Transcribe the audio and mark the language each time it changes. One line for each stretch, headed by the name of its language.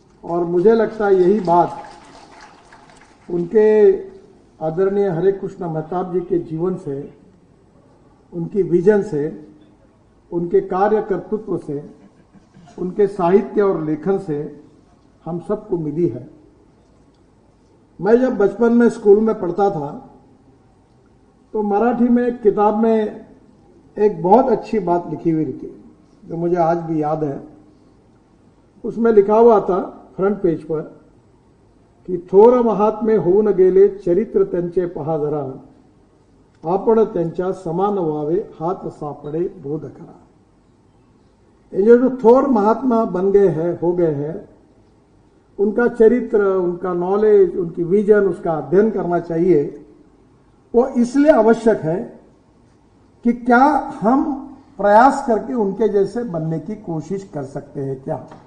Hindi: और मुझे लगता है यही बात उनके आदरणीय हरे कृष्ण मेहताब जी के जीवन से, उनकी विजन से, उनके कार्य कर्तृत्व से, उनके साहित्य और लेखन से हम सबको मिली है। मैं जब बचपन में स्कूल में पढ़ता था तो मराठी में एक किताब में एक बहुत अच्छी बात लिखी हुई थी जो मुझे आज भी याद है।
Marathi: उसमें लिखा हुआ था फ्रंट पेज पर की थोर महात्मे होऊन गेले चरित्र त्यांचे पहा जरा, आपण त्यांच्या समान व्हावे हात सापडे बोध करा।
Hindi: ये जो थोर महात्मा बन गए हैं, हो गए हैं, उनका चरित्र, उनका नॉलेज, उनकी विजन, उसका अध्ययन करना चाहिए। वो इसलिए आवश्यक है कि क्या हम प्रयास करके उनके जैसे बनने की कोशिश कर सकते हैं क्या।